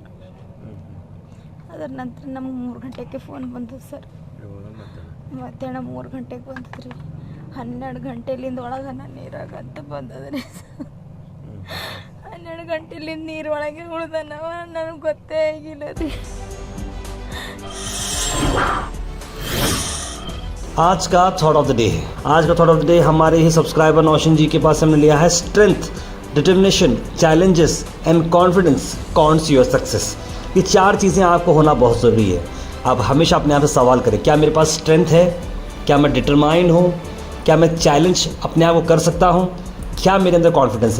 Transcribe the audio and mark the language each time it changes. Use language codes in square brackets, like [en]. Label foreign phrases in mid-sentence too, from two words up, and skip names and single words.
[kn] ಅದರ ನಂತರ ನಮ್ಗೆ 3 ಗಂಟೆಗೆ ಫೋನ್ ಬಂತು ಸರ್. ಮಧ್ಯಾಹ್ನ 3 ಗಂಟೆಗೆ ಬಂದದ್ರಿ. 12 ಗಂಟೆಲಿಂದ ಒಳಗೆ ನಾನು ನೀರಾಗ ಅಂತ ಬಂದದ್ರಿ. 12 ಗಂಟೆಲಿಂದ ನೀರು ಒಳಗೆ ಉಳ್ದನವ ನನಗೆ ಗೊತ್ತೇ ಆಗಿಲ್ಲ ರೀ. [hi] आज का [en] thought of the day [hi] है। आज का [en] thought of the day [hi] हमारे ही सब्सक्राइबर नौशन जी के पास हमने लिया है, [en] strength, determination, challenges and confidence cons your success. [hi] ये 4 चीज़ें आपको होना बहुत ज़रूरी है। आप हमेशा अपने आप से सवाल करें, क्या मेरे पास स्ट्रेंथ है, क्या मैं डिटरमाइंड हूँ, क्या मैं चैलेंज अपने आप को कर सकता हूँ, क्या मेरे अंदर कॉन्फिडेंस है।